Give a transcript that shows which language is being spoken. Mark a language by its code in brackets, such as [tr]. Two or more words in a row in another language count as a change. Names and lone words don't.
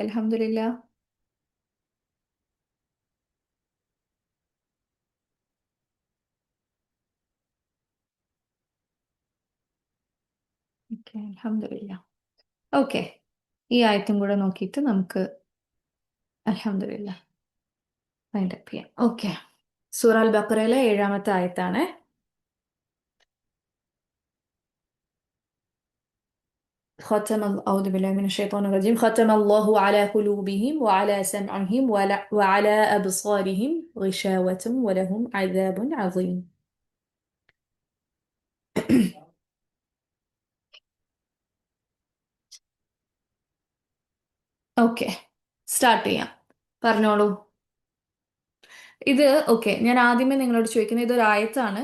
[ml] അൽഹംദുലില്ലാ. ഓക്കെ, അൽഹംദുലില്ലാ. ഓക്കെ, ഈ ആയത്തും കൂടെ നോക്കിയിട്ട് നമുക്ക് അൽഹംദുലില്ലാ [en] wind up [ml] ചെയ്യാം. ഓക്കെ, സൂറ അൽ ബഖറയിലെ 7-ാമത്തെ ആയത്താണ്. [ar] أعوذ بالله من الشيطان الرجيم. ختم الله على قلوبهم وعلى سمعهم وعلى أبصارهم غشاوة ولهم عذاب عظيم. [ml] ഓക്കെ, സ്റ്റാർട്ട് ചെയ്യാം. പറഞ്ഞോളൂ. ഇത് ഓക്കെ, ഞാൻ ആദ്യമേ നിങ്ങളോട് ചോദിക്കുന്നത്, ഇതൊരു ആയത്താണ്.